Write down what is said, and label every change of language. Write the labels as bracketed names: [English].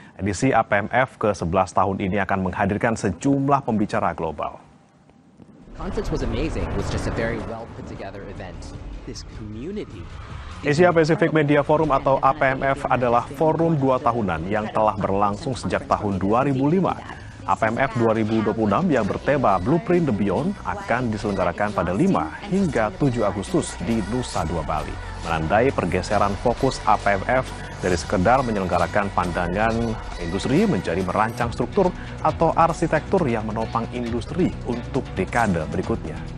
[Indonesian] Edisi APMF ke-11 tahun ini akan menghadirkan sejumlah pembicara global. [English] Conference was amazing. It was just a very well put together event. This community. [Indonesian] Asia Pacific Media Forum atau APMF adalah forum 2 tahunan yang telah berlangsung sejak tahun 2005. APMF 2026 yang bertema Blueprint the Beyond akan diselenggarakan pada 5 hingga 7 Agustus di Nusa Dua Bali, menandai pergeseran fokus APMF dari sekedar menyelenggarakan pandangan industri menjadi merancang struktur atau arsitektur yang menopang industri untuk dekade berikutnya.